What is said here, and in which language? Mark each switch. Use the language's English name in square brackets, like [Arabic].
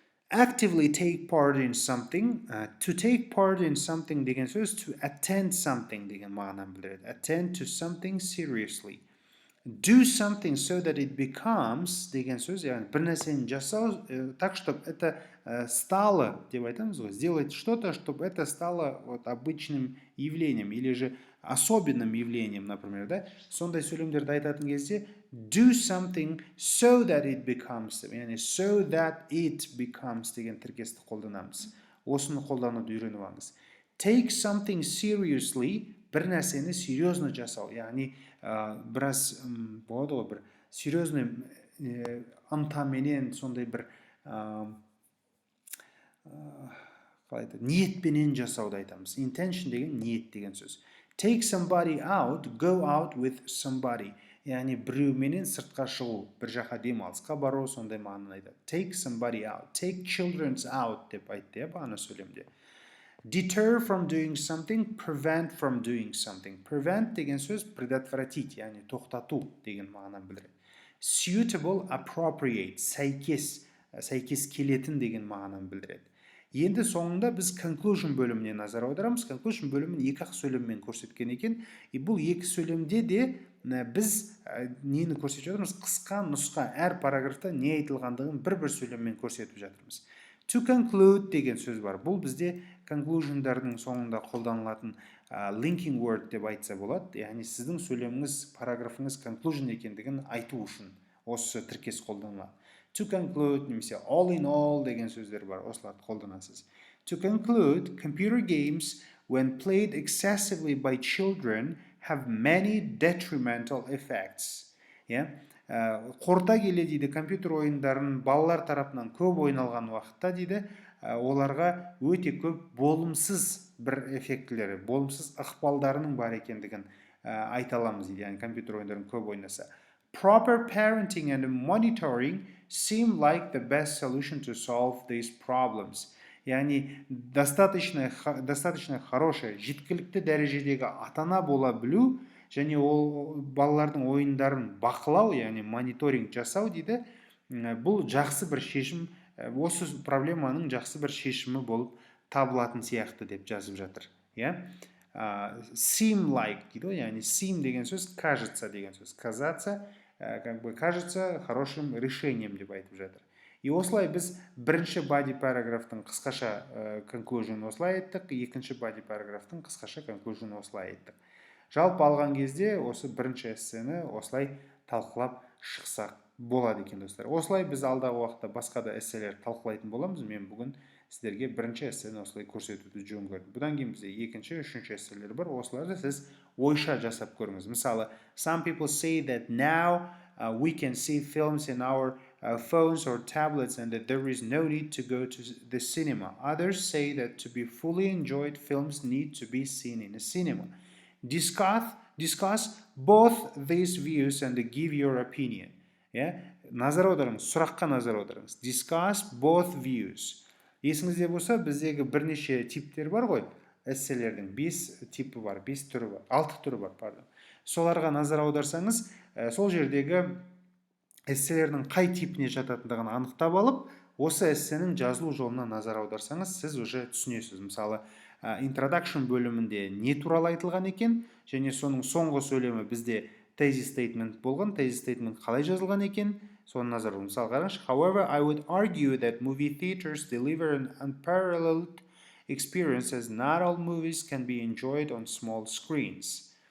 [English] Actively take part in something. To take part in something [Kazakh] деген сөз [English] to attend something [Kazakh] деген мағынаны білдіреді. [English] Attend to something seriously. Do something so that it becomes [Kazakh] деген сөз, яғни бір нәрсені жасау, [Russian] так, чтобы это стало, [Kazakh] деп айтамыз ғой, [Russian] сделать что-то, чтобы это стало обычным явлением, или же особенным явлением, например, да? [Kazakh] Сондай сөйлемдерді айтатын кезде [English] do something so that it becomes, [Kazakh] яғни [English] so that it becomes [Kazakh] деген тіркесті қолданамыз. Осыны қолдануды үйреніп алыңыз. [English] Take something seriously, [Kazakh] бір нәрсені серьезно жасау, яғни біраз болады ғой, бір серьезный ынтаменен, сондай бір ниетпенен жасауды айтамыз. Intention деген ниет деген сөз. [English] Take somebody out, go out with somebody. [Kazakh] Яғни біреуменен сыртқа шығу, бір жаққа демалысқа бару, сондай мағынаны айтады. [English] Take somebody out, take children's out [Kazakh] деп айтты, бағана сөйлемде. [English] Deter from doing something, prevent from doing something. Prevent [Kazakh] деген сөз [Russian] предотвратить, [Kazakh] яғни тоқтату деген мағынаны білдіреді. [English] suitable, appropriate, [Kazakh] сәйкес келетін деген мағынаны білдіреді. Енді соңында біз conclusion бөліміне назар аударамыз. Conclusion бөлімін екі-ақ сөйлеммен көрсеткен екен. Бұл екі сөйлемде де біз нені көрсетіп жатырмыз? Қысқа нұсқа, әр параграфта не айтылғандығын бір-бір сөйлеммен көрсетіп жатырмыз. [English] To conclude [Kazakh] деген сөз бар. Бұл бізде conclusion'дардың соңында қолданылатын [English] linking word [Kazakh] деп айтса болады. Яғни сіздің сөйлеміңіз, параграфыңыз conclusion екендігін айту үшін осы тіркес қолданылады. [English] To conclude [Kazakh] немесе [English] all in all [Kazakh] деген сөздер бар. Осыларды қолданасыз. [English] To conclude, computer games when played excessively by children have many detrimental effects. [Kazakh] Қорыта келе дейді, компьютер ойындарын балалар тарапынан көп ойналған уақытта дейді, оларға өте көп болымсыз бір эффектілері, болымсыз ықпалдарының бар екендігін айта аламыз дейді, яғни компьютер ойындарын көп ойнаса. [English] Proper parenting and monitoring seem like the best solution to solve these problems. [Kazakh] Яғни [Russian] достаточно хороший, [Kazakh] жеткілікті дәрежедегі ата-ана бола білу және ол балалардың ойындарын бақылау, яғни мониторинг жасау дейді, бұл жақсы бір шешім, осы проблеманың жақсы бір шешімі болып табылатын сияқты деп жазып жатыр. [English] Seem like [Kazakh] дейді, яғни [English] seem [Kazakh] деген сөз [Russian] кажется [Kazakh] деген сөз. [Russian] Казаться, кажется хорошим решением [Kazakh] деп айтып жатыр. И осылай біз бірінші body параграфтың қысқаша conclusion осылай айттық, екінші body параграфтың қысқаша conclusion осылай айттық. Жалпы алған кезде осы бірінші эссені осылай талқылап шықсақ болады екен достар. Осылай біз алдағы уақытта басқа да эсселер талқылайтын боламыз. Мен бүгін сіздерге бірінші эссені осылай көрсетуді жөн көрдім. Бұдан кейін бізде екінші, үшінші эсселер бар. Осыларды сіз ойша жасап көріңіз. [English] Мысалы, some people say that now we can see films in our phones or tablets and that there is no need to go to the cinema. Others say that to be fully enjoyed, films need to be seen in a cinema. Discuss both these views and give your opinion. [Kazakh] Назар аударыңыз, сұраққа назар аударыңыз. [English] Discuss both views. [Kazakh] Есіңізде болса, біздегі бірнеше типтер бар ғой, эсселердің 5 типі бар, 5 түрі бар, 6 түрі бар, пардон. Соларға назар аударсаңыз, сол жердегі эсселердің қай типіне жататындығын анықтап алып, осы эссенің жазылу жолына назар аударсаңыз, сіз уже түсінесіз. Мысалы, introduction бөлімінде не туралы айтылған екен, және соның соңғы сөйлемі бізде thesis statement болған. Thesis statement қалай жазылған екен, соны назар аударыңыз. Мысалы қараңыз, [English] however, I would argue that movie theaters deliver an unparalleled experience as not all movies can be enjoyed on small screens.